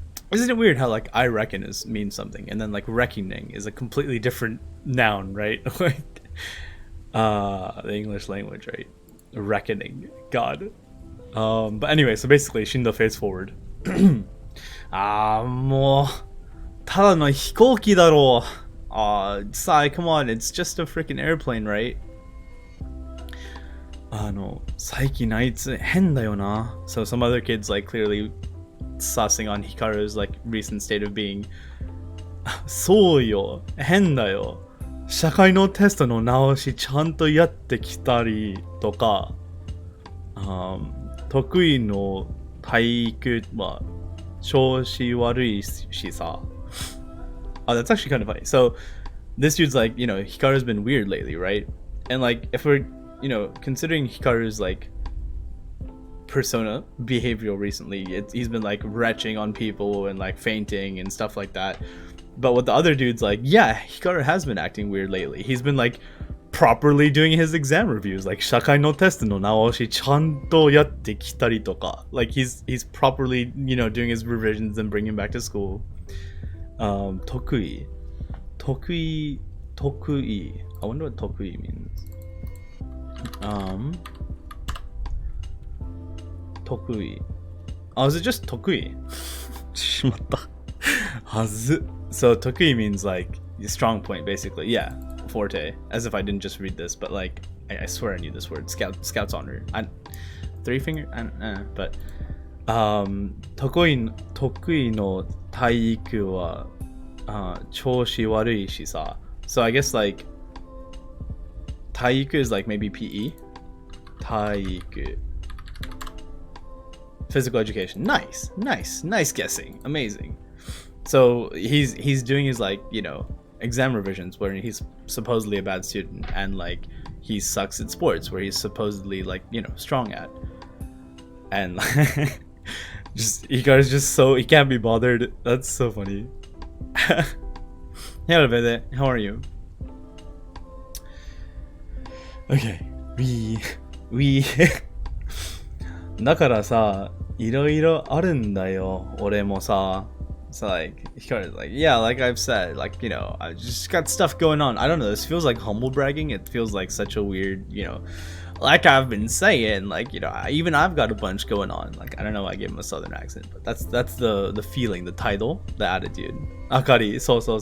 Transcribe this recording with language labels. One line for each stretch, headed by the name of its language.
English: Isn't it weird how like I reckon means something, and then like reckoning is a completely different noun, right? Like the English language, right? Reckoning, God. But anyway, so basically Shindo face forward.
Japanese: もうただの飛行機だろう。
English: Sai, come on, it's just a freaking airplane, right?
Japanese: 最近あいつ変だよな。
English: So some other kids like clearly sussing on Hikaru's like recent state of being.
Japanese: そうよ、変だよ。社会のテストの直しちゃんとやってきたりとか、得意の体育は調子悪いしさ。
English: Oh, that's actually kind of funny. So this dude's like, you know, Hikaru's been weird lately, right? And like, if we're, you know, considering Hikaru's like persona behavioral recently, he's been like retching on people and like fainting and stuff like that. But with the other dudes, like, yeah, Hikaru has been acting weird lately. He's been like properly doing his exam reviews, like
Japanese: 社会のテストの直しちゃんとやってきたりとか.
English: Like he's properly, you know, doing his revisions and bringing back to school. 得意 I wonder what 得意 means. 得意 Oh, is it just 得意?
Japanese: しまった。はず.
English: So 得意 means like strong point, basically. Yeah, forte. As if I didn't just read this, but like I swear I knew this word. Scout's honor. Three finger.
Japanese: But 得意の体育は調子悪いしさ.
English: So I guess like 体育 is like maybe PE.
Japanese: 体育.
English: Physical education. Nice guessing. Amazing. So he's doing his like, you know, exam revisions where he's supposedly a bad student, and like he sucks at sports where he's supposedly like, you know, strong at. And just Hikaru's just so he can't be bothered. That's so funny. Hello, Bede. How are you? Okay.
Japanese: We だからさ、いろいろあるんだよ、俺もさ。
English: So like, Hikaru's like, yeah, like I've said, like, you know, I just got stuff going on. I don't know, this feels like humble bragging. It feels like such a weird, you know, like I've been saying, like, you know, even I've got a bunch going on. Like, I don't know why I gave him a southern accent, but that's the feeling, the title, the attitude. Akari, so.